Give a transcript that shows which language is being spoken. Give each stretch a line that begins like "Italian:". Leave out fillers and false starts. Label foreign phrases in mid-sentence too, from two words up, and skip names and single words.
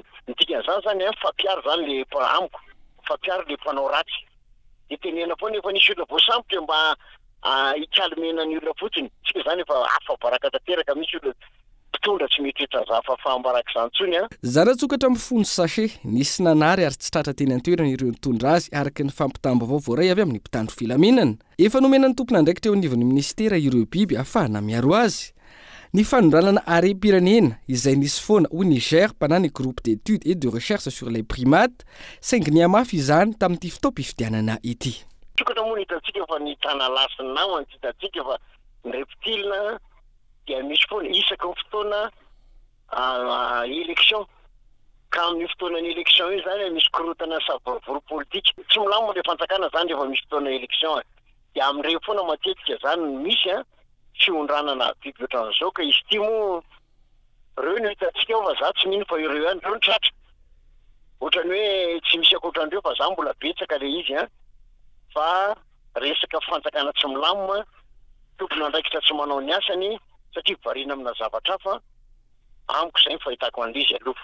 Malagasy: Ny dikan'izany zany fampiaro zany le amiko fampiaro le mpanao ratsy dia tenena foana efa nisy olona voasambotra mba hikalmena ny olona fotsiny tsika zany efa afa baraka tanteraka misy olona mpitondra tsy mety etazafa fahambaraka izany tsony zanatsokatra mifono sachet nisy nanary ary tsy tratra teny an-toerana ireo nitondra azy araka ny fampitambo vaovao ray avy amin'ny mpitandro filaminana. Efa nomenan'ny tompona andraikitra teo anivon'ny ministera ireo biby ahafahana miaro azy. Ny fanondranana harem-pirenena izay nisy foana
French: au Niger pendant
Malagasy: ny
French: groupe d'études et de recherche sur les primates
Malagasy: saingy ny amafy izany tamin'ity fitaom-pifidianana ity. Tsokatra moa hitantsika fa ny tanalasy ny namany tsy hitantsika fa ny reptile dia misy foana isaka ny fotoana élection ka amin'ny fotoanany élection io zany misy korotana savorovory politique tsy milamina le fanjakana zany rehefa misy fotoana élection dia amin'ireo foana matetika zany misy fiondranana biby ohatran'izao ka izy ity moa ireo no hitantsika fa za tsy mino fa ireo ihany ireo ny tratra ohatrany hoe tsy misy akoatran'ireo fa za mbola betsaka le izy fa resaka fanjakana tsy milamina tompona andraikitra tsy manao ny asany satria variana amina zavatra hafa amiko izay fahitako an'izy aloha.